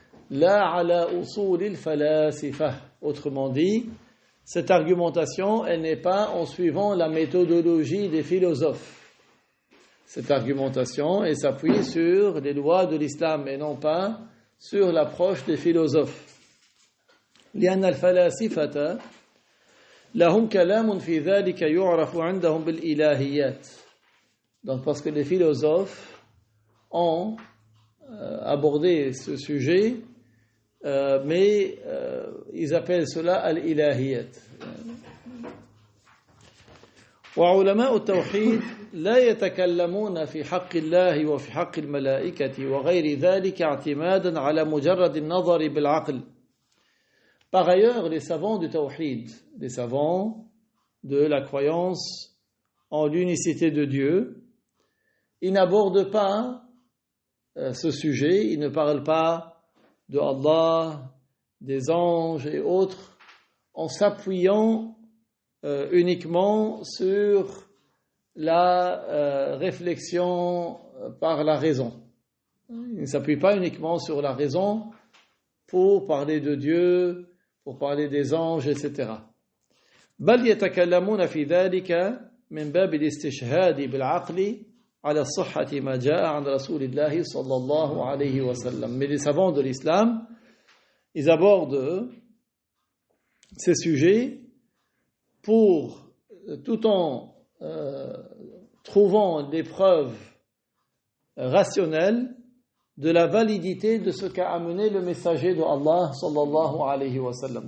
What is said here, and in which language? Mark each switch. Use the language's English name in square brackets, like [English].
[Arabic] La ala usul al-falasifa. [French] Autrement dit, cette argumentation, elle n'est pas en suivant la méthodologie des philosophes. Cette argumentation, elle s'appuie sur les lois de l'islam et non pas sur l'approche des philosophes. [Arabic] لأن الفلاسفة لهم كلام في ذلك يعرف عندهم بالإلهيات. [French] Donc parce que les philosophes ont abordé ce sujet, mais ils appellent cela al-ilahiyat. [Arabic] وعلماء التوحيد لا يتكلمون في حق الله وفي حق الملائكة وغير ذلك اعتمادا على مجرد النظر بالعقل. [French] Par ailleurs, les savants du tawhid, les savants de la croyance en l'unicité de Dieu, ils n'abordent pas ce sujet, ils ne parlent pas de Allah, des anges et autres en s'appuyant uniquement sur la réflexion par la raison. Ils ne s'appuient pas uniquement sur la raison pour parler de Dieu, pour parler des anges, etc. [Arabic] بل يتكلمون في ذلك من باب الاستشهاد بالعقل على الصحة ما جاء عن رسول الله صلى الله عليه وسلم. [French] Mais les savants de l'islam, ils abordent ces sujets tout en trouvant des preuves rationnelles de la validité de ce qu'a amené le messager de Allah sallallahu alayhi wa sallam.